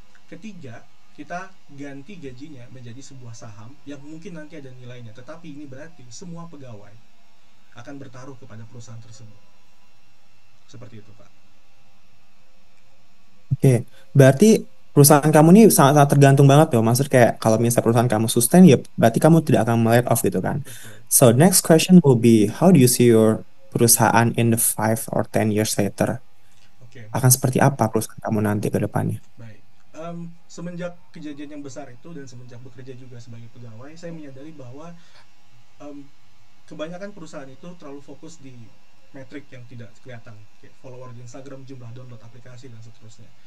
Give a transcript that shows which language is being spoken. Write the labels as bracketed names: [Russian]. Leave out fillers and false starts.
[Indonesian] Ketiga, kita ganti gajinya menjadi sebuah saham yang mungkin nanti ada nilainya, tetapi ini berarti semua pegawai akan bertaruh kepada perusahaan tersebut. Seperti itu, Pak. Oke, berarti perusahaan kamu ini sangat-sangat tergantung banget loh. Maksud kayak kalau misalnya perusahaan kamu sustain, ya berarti kamu tidak akan laid off gitu kan. Betul. [English] So next question will be, how do you see your [Indonesian] perusahaan [English] in the 5 or 10 years later? [Indonesian] Oke, Akan seperti apa perusahaan kamu nanti ke depannya? baik. Semenjak kejadian yang besar itu dan semenjak bekerja juga sebagai pegawai, saya menyadari bahwa kebanyakan perusahaan itu terlalu fokus di metrik yang tidak kelihatan, kayak follower di Instagram, jumlah download aplikasi, dan seterusnya.